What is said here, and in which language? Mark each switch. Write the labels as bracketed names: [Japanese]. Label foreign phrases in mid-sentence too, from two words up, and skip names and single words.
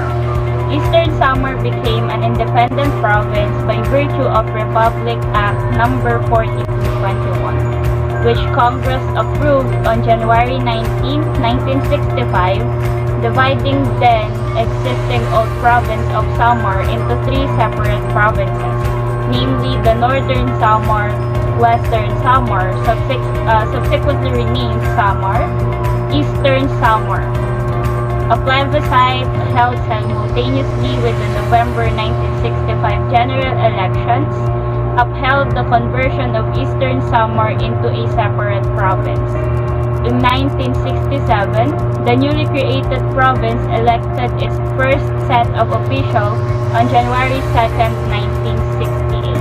[English] Eastern Samar became an independent province by virtue of Republic Act No. 4221, which Congress approved on January 19, 1965, dividing then existing old province of Samar into three separate provinces, namely the Northern Samar, Western Samar, subsequently renamed Samar, Eastern Samar. A plebiscite held simultaneously with the November 1965 general elections upheld the conversion of Eastern Samar into a separate province. In 1967, the newly created province elected its first set of officials on January 2, 1968.